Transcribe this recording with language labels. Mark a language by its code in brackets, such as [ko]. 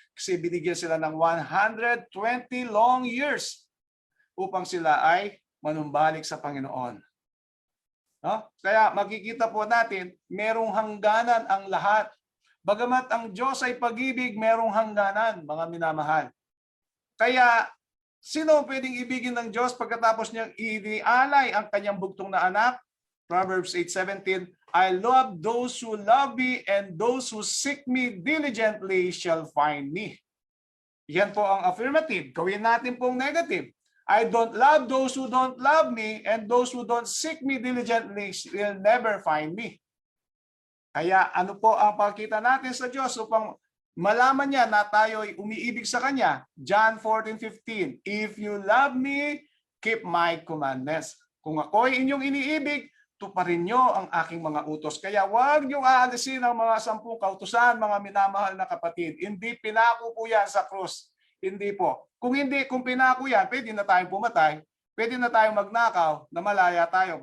[tl] Kasi binigyan sila ng [en] 120 long years [tl] upang sila ay manumbalik sa Panginoon. No? Kaya makikita po natin, merong hangganan ang lahat. Bagamat ang Diyos ay pag-ibig, merong hangganan, mga minamahal. Kaya, sino pwedeng ibigin ng Diyos pagkatapos niyang inialay ang kanyang bugtong na anak? [en] Proverbs 8:17, I love those who love me, and those who seek me diligently shall find me. [tl] Yan po ang affirmative. Gawin natin pong negative. [en] I don't love those who don't love me, and those who don't seek me diligently will never find me. [tl] Kaya ano po ang pakita natin sa Diyos upang malaman niya na tayo ay umiibig sa Kanya? [en] John 14:15, If you love me, keep my commandments. [tl] Kung ako ay inyong iniibig, tuparin nyo ang aking mga utos. Kaya huwag nyo aalisin ang mga 10 kautusan, mga minamahal na kapatid. Hindi pinako po yan sa krus. Hindi po. Kung pinako yan, pwede na tayong pumatay, pwede na tayong magnakaw, na malaya tayo.